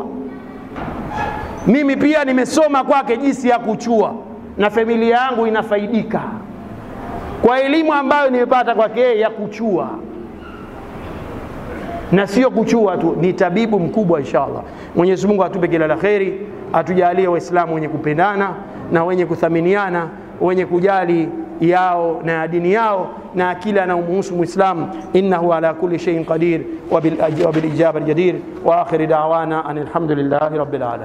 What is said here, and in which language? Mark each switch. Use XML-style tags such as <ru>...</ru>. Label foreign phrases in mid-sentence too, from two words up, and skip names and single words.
<sw>Mimi pia nimesoma kwake jinsi ya kuchua, na familia yangu inafaidika kwa elimu ambayo nimepata kwake ya kuchua. Na sio kuchua tu, ni tabibu mkubwa inshallah. Mwenyezi Mungu atupe kila la kheri, atujalie Waislamu wenye kupendana na wenye kuthaminiana, wenye kujali yao na dini yao na kila anaomhusu Muislamu.</sw> <ar>إنه على كل شيء قدير وبالإجابة جدير. وآخر دعوانا أن الحمد لله رب العالمين.</ar>